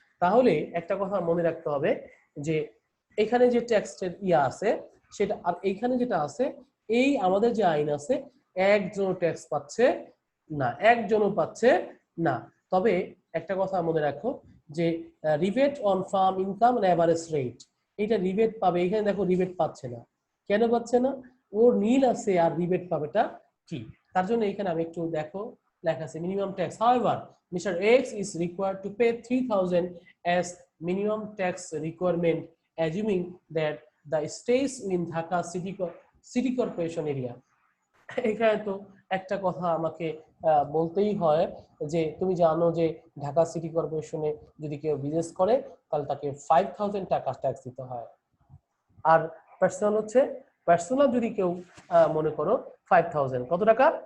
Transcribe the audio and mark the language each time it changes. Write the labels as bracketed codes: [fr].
[bn] তাহলে একটা কথা মনে রাখতে হবে যে এখানে যে ট্যাক্সের আছে সেটা, আর এইখানে যেটা আছে, এই আমাদের যে আইন আছে, একজনও ট্যাক্স পাচ্ছে না, একজনও পাচ্ছে না। তবে একটা কথা মনে রাখো যে rebate on farm income average rate, এটা রিবেট পাবে। এখানে দেখো রিবেট পাচ্ছে না, কেন পাচ্ছে না? ওর নীল আছে আর রিবেট পাবেটা কি, তার জন্য এখানে আমি একটু দেখো লেখা আছে minimum tax. [en] However Mr. X is required to pay 3,000 as minimum tax requirement, assuming that the stays in Dhaka city corporation area. [bn] এখানে তো একটা কথা আমাকে বলতেই হয় যে তুমি জানো যে ঢাকা সিটি কর্পোরেশনে যদি কেউ বিজনেস করে তাহলে তাকে 5,000 টাকা ট্যাক্স দিতে হয়। আর পার্সোনাল যদি কেউ মনে করো 5,000, কত টাকা?